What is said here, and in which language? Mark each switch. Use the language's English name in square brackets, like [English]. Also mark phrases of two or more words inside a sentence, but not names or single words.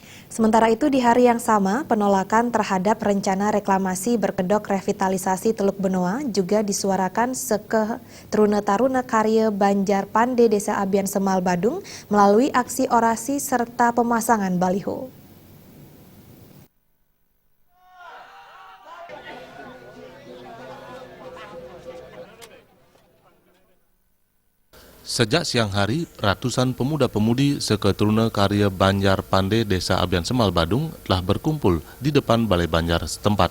[Indonesian] Sementara itu di hari yang sama, penolakan terhadap rencana reklamasi berkedok revitalisasi Teluk Benoa juga disuarakan seke Taruna Karya Banjar Pande Desa Abian Semal Badung melalui aksi orasi serta pemasangan baliho. Sejak siang hari, ratusan pemuda-pemudi Taruna Karya Banjar Pande Desa Abian Semal Badung telah berkumpul di depan Balai Banjar setempat.